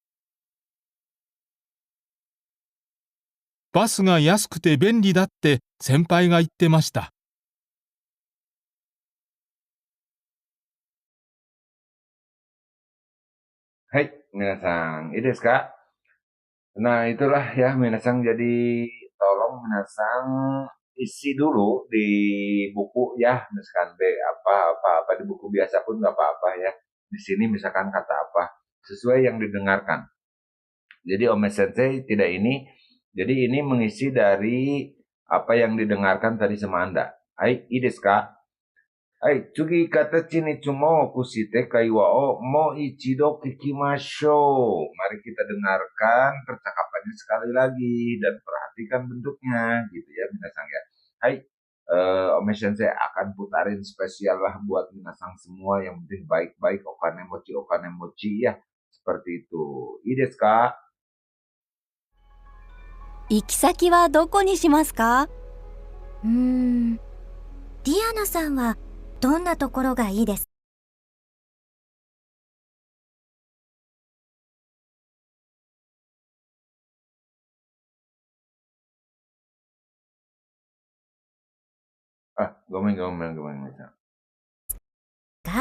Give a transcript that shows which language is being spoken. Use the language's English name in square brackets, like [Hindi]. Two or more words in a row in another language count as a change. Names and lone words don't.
[Japanese] バスが安くて便利だって先輩が言ってました。はい、みなさん、いいですか? [Indonesian] Nah, itulah ya minasan, jadi tolong minasan isi dulu di buku ya, misalkan apa di buku biasa pun nggak apa-apa ya. Di sini misalkan kata apa, sesuai yang didengarkan. Jadi Ome Sensei tidak ini, jadi ini mengisi dari apa yang didengarkan tadi sama Anda. Hai, [Japanese] いいですか？はい、次形につもくして会話をもう一度聞きましょう. [Indonesian] Mari kita dengarkan percakapannya sekali lagi dan perhatikan bentuknya gitu ya minasang ya. Hai, Ome Sensei akan putarin spesial lah buat minasang semua, yang penting baik-baik, [Japanese] お金持ち [Indonesian] ya. Seperti itu. [Japanese] いいですか? 行き先はどこにしますか？ディアナさんはどんなところがいいですか？ごめんなさい。